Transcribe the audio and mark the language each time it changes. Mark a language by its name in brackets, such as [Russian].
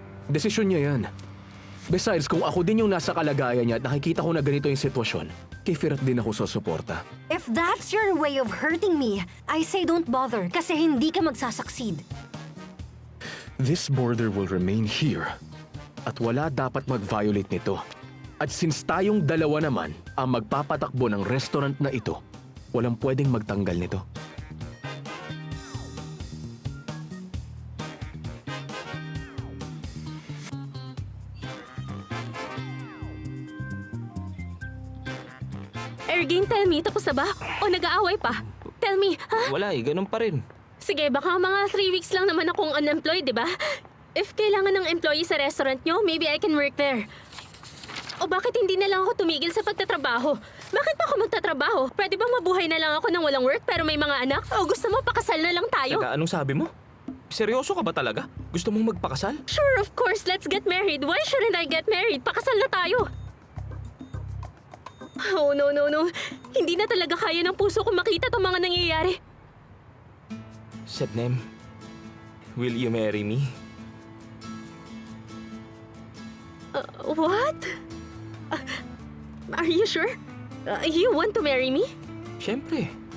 [Filipino] Desisyon niya yan. Besides, kung ako din yung nasa kalagayan niya at nakikita ko na ganito yung sitwasyon, kay Firat din ako susuporta. [English] If that's your way of hurting me, I say don't bother [Filipino] kasi hindi ka magsasucceed. [English] This border will remain here. [Filipino] At wala dapat mag-violate nito. At since tayong dalawa naman ang magpapatakbo ng restaurant na ito, walang pwedeng magtanggal nito. Ergin, [English] tell me, [Filipino] tapos na ba? O nag-aaway pa? [English] Tell me, [Filipino] ha? Wala eh, ganun pa rin. Sige, baka mga 3 weeks lang naman akong unemployed, di ba? [English] If [Filipino] kailangan ng employee sa restaurant nyo, [English] maybe I can work there. [Filipino] O bakit hindi na lang ako tumigil sa pagtatrabaho? Bakit pa ako magtatrabaho? Pwede bang mabuhay na lang ako ng walang work pero may mga anak? O gusto mo pakasal na lang tayo? Teka, anong sabi mo? Seryoso ka ba talaga? Gusto mong magpakasal? [English] Sure, of course, let's get married. Why shouldn't I get married? [Filipino] Pakasal na tayo. [English] Oh, no. [Filipino] Hindi na talaga kaya ng puso ko makita tong mga nangyayari. [English] Sebnem, will you marry me? What? Are you sure? You want to marry me? [Filipino] Siyempre.